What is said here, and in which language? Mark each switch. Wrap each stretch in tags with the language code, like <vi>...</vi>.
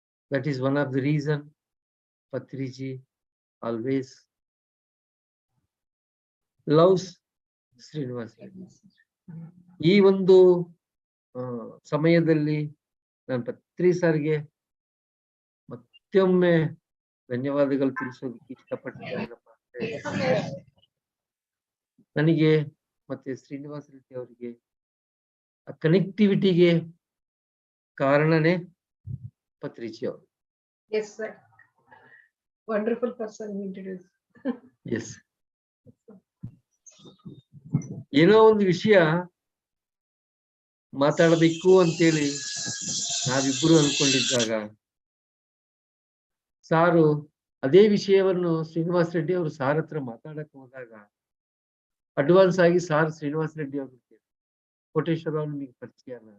<en>That is one of the reason Patriji always loves Srinivas Reddy.</en> <kn>ಈ ಒಂದು ಸಮಯದಲ್ಲಿ ನಾನು ಪತ್ರಿ ಸರ್ಗೆ ಮತ್ತೊಮ್ಮೆ ಧನ್ಯವಾದಗಳು ತಿಳಿಸೋದಕ್ಕೆ ಇಷ್ಟಪಡ್ತೀನಿ. ನನಗೆ ಮತ್ತೆ ಶ್ರೀನಿವಾಸ ರೆಡ್ಡಿ ಅವರಿಗೆ ಆ ಕನೆಕ್ಟಿವಿಟಿಗೆ ಕಾರಣನೇ ಪತ್ರಿಜಿ ಅವರು.</kn> <en>Yes, sir. Wonderful person you introduced. Yes.</en> <kn>ಏನೋ ಒಂದು ವಿಷಯ ಮಾತಾಡಬೇಕು ಅಂತೇಳಿ ನಾವಿಬ್ಬರು ಅನ್ಕೊಂಡಿದ್ದಾಗ ಸಾರು ಅದೇ ವಿಷಯವನ್ನು ಶ್ರೀನಿವಾಸ ರೆಡ್ಡಿ ಅವರು ಸಾರ್ ಹತ್ರ ಮಾತಾಡಕ್ ಹೋದಾಗ ಅಡ್ವಾನ್ಸ್ ಆಗಿ ಸಾರ್ ಶ್ರೀನಿವಾಸ ರೆಡ್ಡಿ ಅವರು ಕೋಟೇಶ್ವರ ಅವ್ರು ನಿಮಗೆ ಪರಿಚಯ.</kn>